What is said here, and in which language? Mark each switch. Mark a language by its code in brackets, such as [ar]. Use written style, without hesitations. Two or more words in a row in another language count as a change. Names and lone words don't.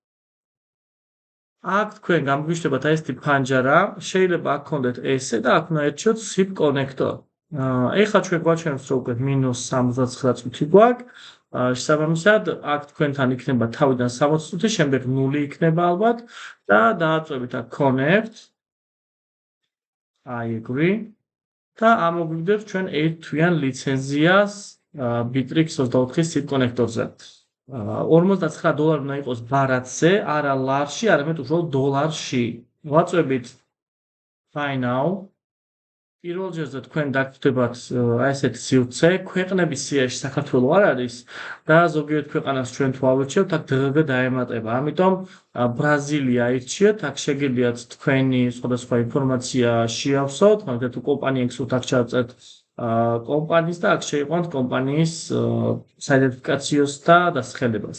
[ka] აქ თქვენ გამგვიშვებათ აი ესეთი ფანჯარა, შეიძლება აქ გქონდეთ ესე და აქ უნდა ერჩიოთ SIP კონექტორი. ეხლა ჩვენ გვაჩვენებს, რომ უკვე -79 წუთი გვაქვს. შესაბამისად, აქ თქვენთან იქნება თავიდან 60 წუთი, შემდეგ 0 იქნება ალბათ და დააწვევით აქ connect. [en] I agree. [ka] და ამოგვიგდებთ ჩვენ ერთთვიან ლიცენზიას Bittrex 24 SIP კონექტორზე. $49 უნდა იყოს ბარათზე, არა ლარში, არამედ უბრალოდ დოლარში. ვაწვევით [en] buy now. [ka] პირველ ჯერზე თქვენ დაგხვდებათ აი ესეთი სივრცე, ქვეყნების სიაში საქართველო არ არის და ზოგიერთ ქვეყანას ჩვენ თუ ავირჩევთ, აქ დღგ დაემატება. ამიტომ ბრაზილია აირჩიეთ, აქ შეგიძლიათ თქვენი სხვადასხვა ინფორმაცია შეავსოთ, მაგალითად თუ კომპანია გსურთ აქ ჩავწერთ კომპანიის და აქ შეიყვანთ კომპანიის საიდენტიფიკაციოს და დასახელებას.